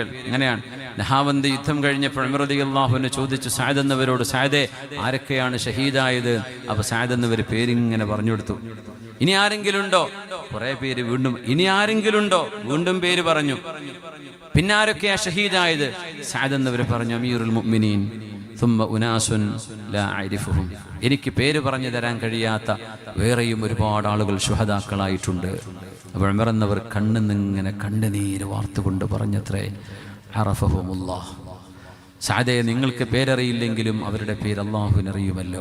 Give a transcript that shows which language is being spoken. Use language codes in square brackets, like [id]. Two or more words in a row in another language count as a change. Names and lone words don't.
[ml] അങ്ങനെയാണ് നഹാവന്ത് യുദ്ധം കഴിഞ്ഞപ്പോൾ ഉമർ റളിയല്ലാഹു ചോദിച്ചു സഅദ് എന്നവരോട്, സഅദേ ആരൊക്കെയാണ് ഷഹീദായത്? അപ്പൊ സഅദ് എന്നവർ പേരിങ്ങനെ പറഞ്ഞു കൊടുത്തു. ഇനി ആരെങ്കിലും ഉണ്ടോ? കുറെ പേര് വീണ്ടും, ഇനി ആരെങ്കിലും ഉണ്ടോ? വീണ്ടും പേര് പറഞ്ഞു. പിന്നെ ആരൊക്കെയാ ഷഹീദായത്? സഅദ് എന്നവർ പറഞ്ഞു, [ar] أمير المؤمنين ثم أناس لا أعرفهم. [ml] എനിക്ക് പേര് പറഞ്ഞു തരാൻ കഴിയാത്ത വേറെയും ഒരുപാട് ആളുകൾ ശുഹദാക്കളായിട്ടുണ്ട്. അപ്പോൾ ഉമർ എന്നവർ കണ്ണിന്നിങ്ങനെ കണ്ണുനീര് വാർത്തുകൊണ്ട് പറഞ്ഞത്രേ, അറഫഹുമുല്ലാഹ്, സഅദേ നിങ്ങൾക്ക് പേരറിയില്ലെങ്കിലും അവരുടെ പേര് അള്ളാഹുവിനറിയുമല്ലോ.